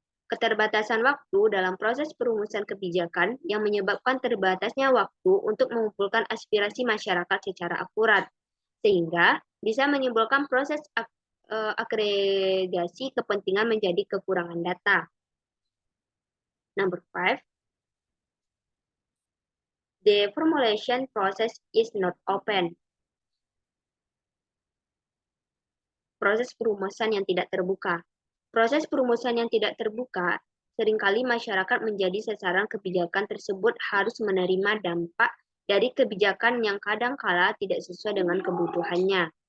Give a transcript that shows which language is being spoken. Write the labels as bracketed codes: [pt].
[id] Keterbatasan waktu dalam proses perumusan kebijakan yang menyebabkan terbatasnya waktu untuk mengumpulkan aspirasi masyarakat secara akurat, sehingga bisa menimbulkan proses agregasi kepentingan menjadi kekurangan data. [en] Number 5, the formulation process is not open. [id] Proses perumusan yang tidak terbuka. Proses perumusan yang tidak terbuka, seringkali masyarakat menjadi sasaran kebijakan tersebut harus menerima dampak dari kebijakan yang kadang-kala tidak sesuai dengan kebutuhannya.